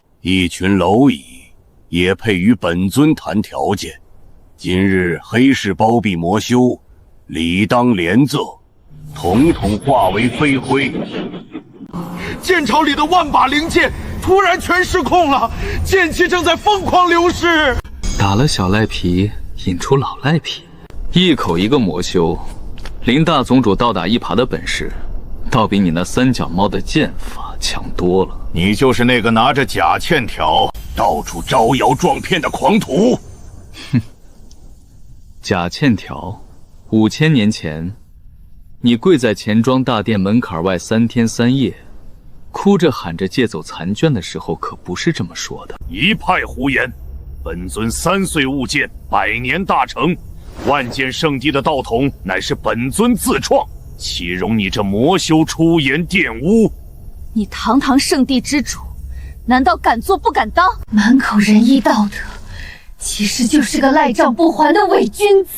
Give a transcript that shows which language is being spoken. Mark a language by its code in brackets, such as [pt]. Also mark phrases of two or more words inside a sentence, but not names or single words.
[zh] 一群螻蟻也配與本尊談條件？今日黑市包庇魔修，理當連奏，統統化為飛灰。劍巢裡的萬把靈劍突然全失控了，劍氣正在瘋狂流失。打了小赖皮，引出老赖皮，一口一个魔修，林大总主倒打一耙的本事，倒比你那三脚猫的剑法强多了。你就是那个拿着假欠条到處招摇撞騙的狂徒。哼，假欠條，5000年前，你跪在錢莊大殿門檻外3天3夜，哭着喊着借走殘卷的時候，可不是這麼說的。一派胡言！本尊3歲悟劍，100年大成，萬劍聖地的道統乃是本尊自創，豈容你這魔修出言玷污？你堂堂聖地之主，難道敢做不敢當？滿口仁義道德，其實就是個賴賬不還的偽君子。